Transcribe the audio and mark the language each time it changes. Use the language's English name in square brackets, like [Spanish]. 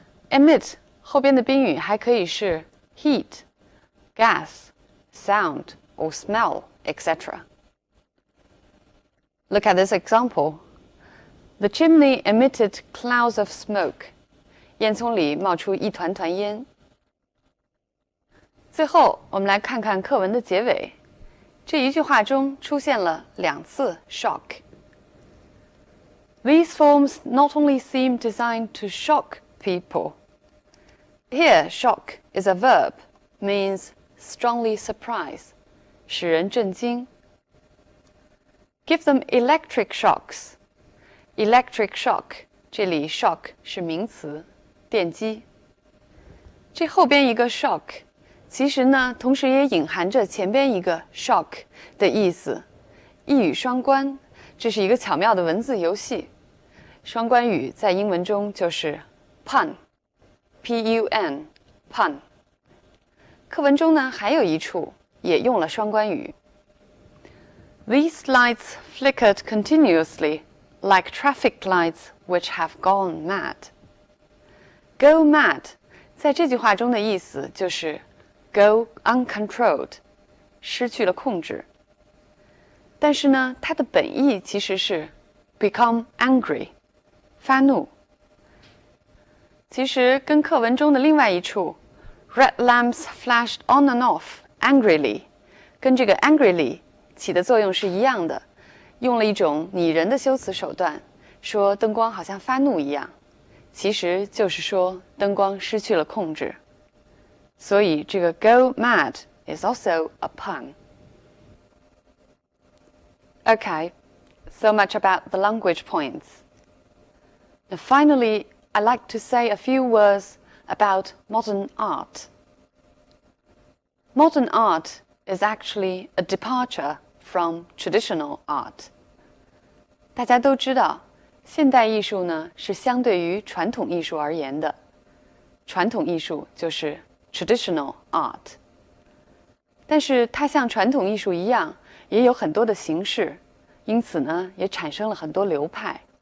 [English] emit [Chinese] 后边的宾语还可以是 [English] heat, gas, sound or smell, etc. Look at this example. The chimney emitted clouds of smoke. [Chinese] 烟囱里冒出一团团烟。最后，我们来看看课文的结尾。这一句话中出现了2次 shock. [English] These forms not only seem designed to shock people. Here, shock is a verb, means strongly surprise, [Chinese] 使人震惊。 [English] Give them electric shocks. [Chinese] Electric shock, 这里 shock 是名词，电击。这后边一个 shock 其实呢，同时也隐含着前边一个 shock 的意思，一语双关，这是一个巧妙的文字游戏。双关语在英文中就是 pun, P-U-N, pun。课文中呢还有一处也用了双关语。 [English] These lights flickered continuously, like traffic lights which have gone mad. [Chinese] Go mad 在这句话中的意思就是 [English] go uncontrolled, [Chinese] 失去了控制。但是呢，它的本意其实是 [English] become angry, [Chinese] 发怒。其实跟课文中的另外一处 [English] red lamps flashed on and off angrily [Chinese] 跟这个 angrily 起的作用是一样的，用了一种拟人的修辞手段，说灯光好像发怒一样，其实就是说灯光失去了控制。所以这个 [English] go mad is also a pun. Okay, so much about the language points. Now finally, I'd like to say a few words about modern art. Modern art is actually a departure from traditional art. [Chinese] 大家都知道，现代艺术呢是相对于传统艺术而言的。传统艺术就是 traditional art. 但是它像传统艺术一样，也有很多的形式，因此呢，也产生了很多流派。